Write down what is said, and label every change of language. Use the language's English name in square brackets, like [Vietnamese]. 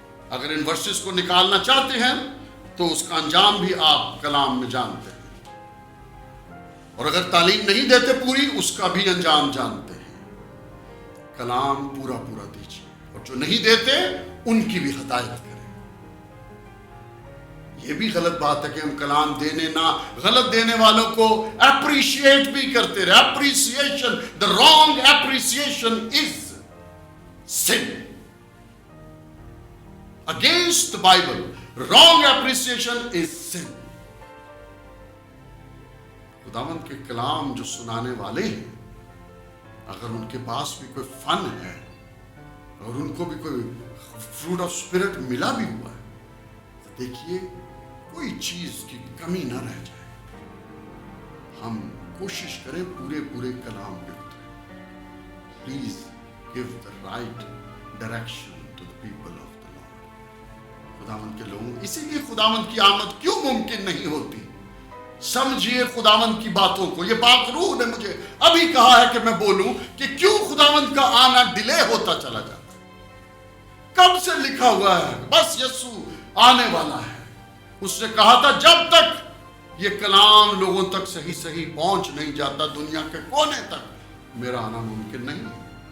[Urdu] اگر ان ورسز کو نکالنا چاہتے ہیں تو اس کا انجام بھی آپ کلام میں جانتے ہیں, اور اگر تعلیم نہیں دیتے پوری, اس کا بھی انجام جانتے ہیں. کلام پورا دیجیے, اور جو نہیں دیتے ان کی بھی ہدایت کریں. یہ بھی غلط بات ہے کہ ہم کلام دینے نہ, غلط دینے والوں کو اپریشیٹ بھی کرتے رہے. [English] Appreciation, the wrong appreciation is sin against the Bible. Wrong appreciation is sin. [Urdu] خداوند کے کلام جو سنانے والے ہیں, اگر ان کے پاس بھی کوئی فن ہے, اور ان کو بھی کوئی فروٹ آف اسپرٹ ملا بھی ہوا ہے, تو دیکھیے کوئی چیز کی کمی نہ رہ جائے. ہم کوشش کریں پورے کلام پہ اتریں. [English] Please give the right direction to the people of the lord. [Urdu] خداوند کے لوگوں, اسی لیے خداوند کی آمد کیوں ممکن نہیں ہوتی. سمجھیے خداوند کی باتوں کو. یہ پاک روح نے مجھے ابھی کہا ہے کہ میں بولوں کہ کیوں خداوند کا آنا ڈیلے ہوتا چلا جاتا ہے. کب سے لکھا ہوا ہے, بس یسوع آنے والا ہے. اس نے کہا تھا جب تک یہ کلام لوگوں تک صحیح پہنچ نہیں جاتا, دنیا کے کونے تک, میرا آنا ممکن نہیں.